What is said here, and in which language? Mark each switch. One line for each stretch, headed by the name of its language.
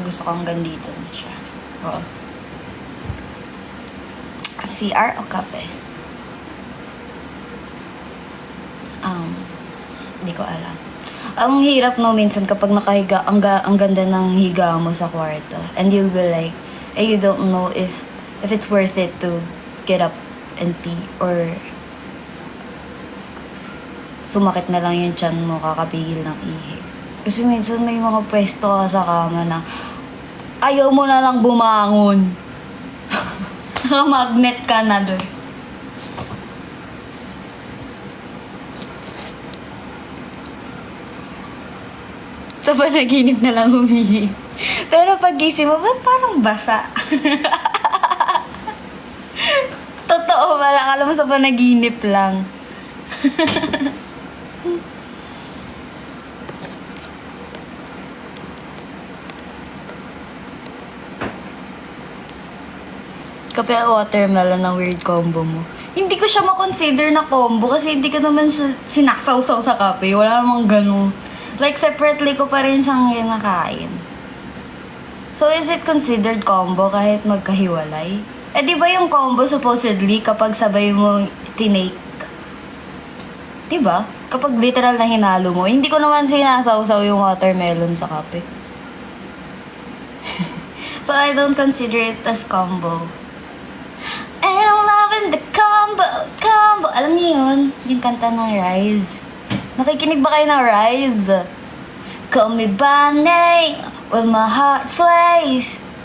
Filipino: Gusto ko hanggang dito na siya. Oo. CR o kape? Hindi ko alam. Ang hirap no minsan kapag nakahiga, ang ganda ng higa mo sa kwarto.
English: And you'll be like, you don't know if it's worth it to get up and pee or
Filipino: sumakit na lang yung tiyan mo kakapigil ng ihi. Kasi minsan may mga pwesto ka sa kama na ayaw mo na lang bumangon. Magnet ka na doon. Sa panaginip na lang humihi. Pero pag gising mo, parang basa. Totoo pala, akala mo sa panaginip lang. Kape at watermelon ang weird combo mo. Hindi ko siya makonsider na combo kasi hindi ko naman siya sinaksaw-saw sa kape. Wala namang ganun. Like, separately ko pa rin siyang kinakain.
English: So, is it considered combo
Filipino: kahit magkahiwalay? Eh, di ba yung combo supposedly kapag sabay mo tinake? Di ba? Kapag literal na hinalo mo, hindi ko naman sinasaw-saw yung watermelon sa kape.
English: So, I don't consider it as combo. And I'm loving the combo.
Filipino: Alam niyo yun? Yung kanta ng Rise. Nakikinig ba kayo ng Rise?
English: Call me by name when my heart sways.